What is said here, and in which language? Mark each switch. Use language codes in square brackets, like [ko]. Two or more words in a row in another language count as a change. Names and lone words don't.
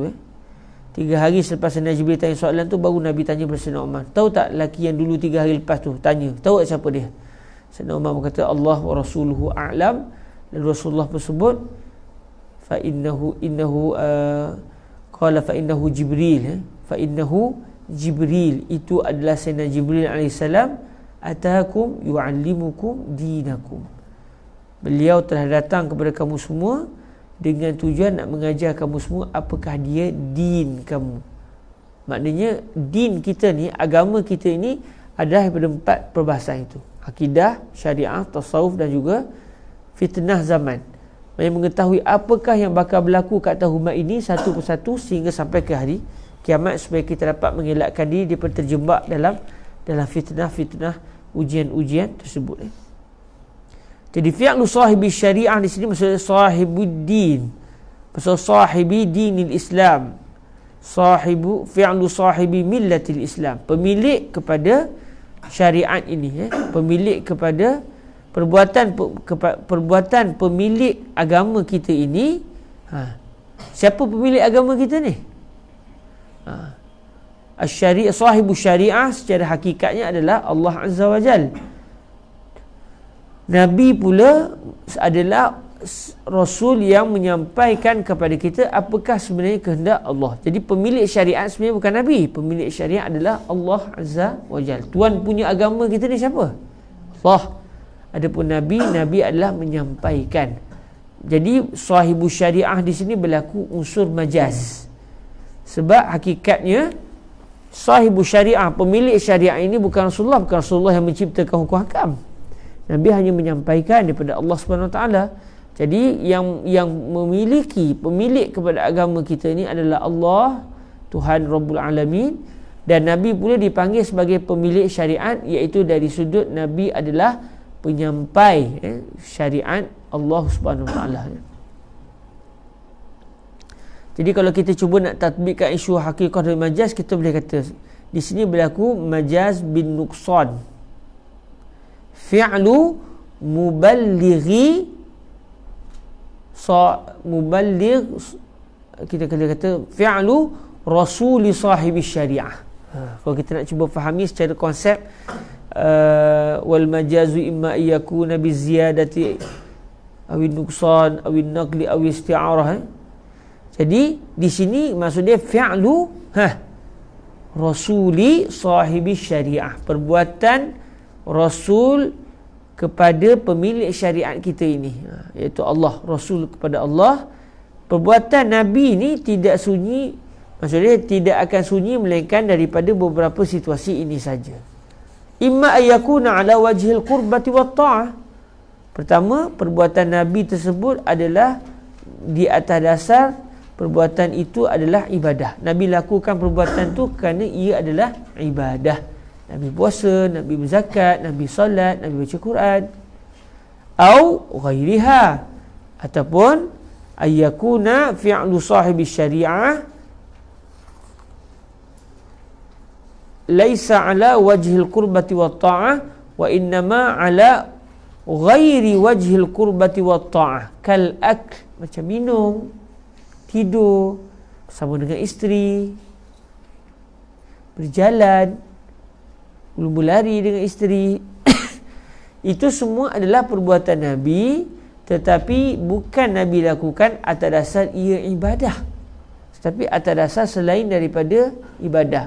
[ms] 3 hari selepas Sayyidina Jibril tanya soalan tu, baru Nabi tanya pada Sayyidina Umar, tahu tak lelaki yang dulu 3 hari lepas tu tanya, tahu tak siapa dia? Sayyidina Umar berkata, [ar] الله ورسوله أعلم. [ms] Dan Rasulullah pun sebut, [ar] فإنه قال فإنه جبريل. فإنه جبريل, [ms] itu adalah Sayyidina Jibril alaihissalam, [ar] أتاكم يعلمكم دينكم. [ms] Beliau telah datang kepada kamu semua dengan tujuan nak mengajar kamu semua apakah dia din kamu. Maknanya din kita ni, agama kita ini adalah daripada 4 perbahasan itu: akidah, syariah, tasawuf dan juga fitnah zaman. Yang mengetahui apakah yang bakal berlaku kat atas umat ini satu persatu sehingga sampai ke hari kiamat, supaya kita dapat mengelakkan diri daripada terjebak dalam fitnah-fitnah, ujian-ujian tersebut. Jadi [ar] فعل صاحب الشريعة [ms] di sini maksudnya sahibuddin. [ar] Maksud صاحب دين الإسلام. فعل صاحب ملة الإسلام. [ms] Pemilik kepada syariat ini, pemilik kepada perbuatan pemilik agama kita ini. Siapa pemilik agama kita ni? [ar] الشريعة، صاحب الشريعة [ms] secara hakikatnya adalah [ar] الله عز وجل. [ms] Nabi pula adalah Rasul yang menyampaikan kepada kita apakah sebenarnya kehendak Allah. Jadi pemilik syariat sebenarnya bukan Nabi. Pemilik syariat adalah [ar] الله عز وجل. [ms] Tuan punya agama kita ni siapa? Allah. Adapun Nabi adalah menyampaikan. Jadi [ar] صاحب الشريعة [ms] di sini berlaku unsur majaz. Sebab hakikatnya [ar] صاحب الشريعة, [ms] pemilik syariah ini bukan Rasulullah yang menciptakan hukum hakam. Nabi hanya menyampaikan daripada [ar] الله سبحانه وتعالى. [ms] Jadi yang memiliki, pemilik kepada agama kita ini adalah Allah, Tuhan [ar] رب العالمين, [ms] dan Nabi pula dipanggil sebagai pemilik syariat, iaitu dari sudut Nabi adalah penyampai syariat [ar] الله سبحانه وتعالى. [ms] Jadi kalau kita cuba nak tatbikkan isu hakikah dan majaz, kita boleh kata di sini berlaku [ar] مجاز بالنقصان. فعل المبلغ [ms] kita kata [ar] فعل رسول صاحب الشريعة. [ms] Kalau kita nak cuba fahami secara konsep, [ar] والمجاز إما أن يكون بزيادة أو نقصان أو نقل أو استعارة. [ms] Jadi di sini maksudnya [ar] فعل رسول صاحب الشريعة, [ms] perbuatan Rasul kepada pemilik syariat kita ini, iaitu Allah, Rasul kepada Allah. Perbuatan Nabi ini tidak sunyi, maksudnya tidak akan sunyi melainkan daripada beberapa situasi ini saja. [ar] إما أن يكون على وجه القربة والطاعة. [ms] Pertama, perbuatan Nabi tersebut adalah di atas dasar perbuatan itu adalah ibadah. Nabi lakukan perbuatan itu kerana ia adalah ibadah. Nabi puasa, Nabi berzakat, Nabi solat, Nabi baca Quran. [ar] أو غيرها, ataupun أن يكون فعل صاحب الشريعة ليس على وجه القربة والطاعة وإنما على غير وجه القربة والطاعة، كالأكل, [ms] macam minum, tidur bersama dengan isteri, berjalan, berlari dengan isteri. Itu semua adalah perbuatan Nabi, tetapi bukan Nabi lakukan atas dasar ia ibadah, tetapi atas dasar selain daripada ibadah.